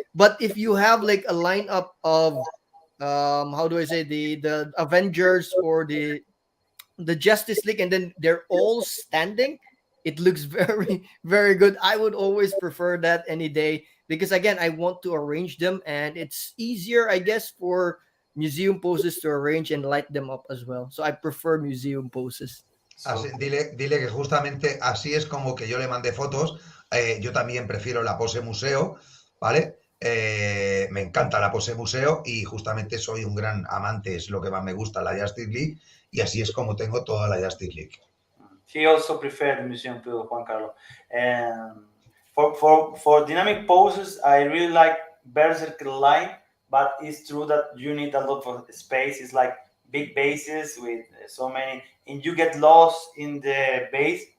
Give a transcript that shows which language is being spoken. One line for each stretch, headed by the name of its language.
English: But if you have like a lineup of how do I say, the Avengers or the Justice League, and then they're all standing, it looks very, very good. I would always prefer that any day, because again, I want to arrange them, and it's easier, I guess, for museum poses to arrange and light them up as well. So I prefer museum poses.
Spanish: Así, dile que justamente así es como que yo le mandé fotos. Yo también prefiero la pose museo, ¿vale? Me encanta la pose museo y justamente soy un gran amante, es lo que más me gusta, la Justice League, y así es como tengo toda la Justice League.
English: He also preferred the museum to Juan Carlos. And for dynamic poses, I really like Berserker line, but it's true that you need a lot of space. It's like big bases with so many, and you get lost in the base.